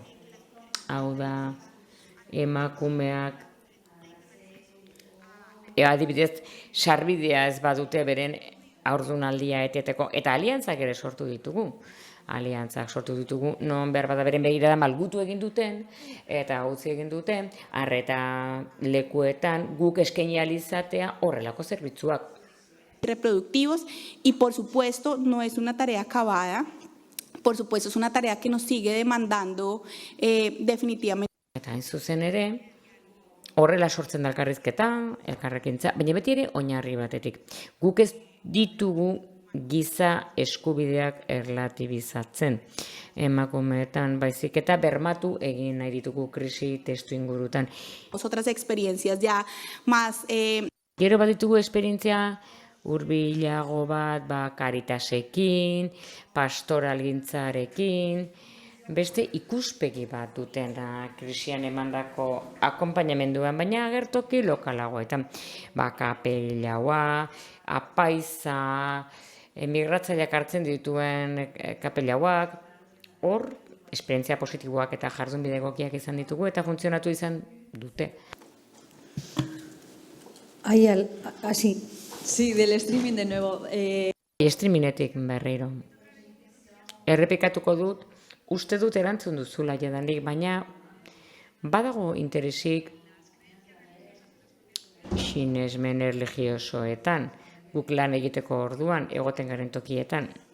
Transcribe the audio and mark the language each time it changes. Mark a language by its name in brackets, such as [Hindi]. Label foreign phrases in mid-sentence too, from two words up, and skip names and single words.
[Basque] Hau da, emakumeak adibidez sarbidea ez badute beren haurdunaldia eteteko, eta aliantzak ere sortu ditugu. Aliantzak sortu ditugu, non behar bada beren begirada malgutu egin duten, eta utzi egin duten, arreta lekuetan guk eskaini alizatea horrelako zerbitzuak. [Spanish] Reproductivos, y por supuesto no es una tarea acabada, por supuesto es una tarea que nos sigue demandando definitivamente. [Basque] Eta hain zuzen ere, horrela sortzen da elkarrizketa, elkarrekintza, baina beti ere oinarri batetik. Guk ez ditugu giza eskubideak erlatibizatzen emakumeetan, baizik eta bermatu egin nahi ditugu krisi testu ingurutan. [Spanish] Otras experiencias ya más... [Basque] Gero bat ditugu esperientzia hurbilago bat, Caritasekin, pastoralgintzarekin, beste ikuspegi bat dutena krisian emandako akonpainamenduan, baina agertoki lokalagoetan. Kapelaua, apaiza, migratzaileak hartzen dituen kapelauak, hor, esperientzia positiboak eta jardunbide egokiak izan ditugu eta funtzionatu izan dute. [Spanish] Así. Sí, del streaming de nuevo. [Basque] Streamingetik berriro. Errepikatuko dut, uste dut erantzun duzula jadanik, baina badago interesik sinesmen erlijiosoetan, guk lan egiteko orduan, egoten garen tokietan.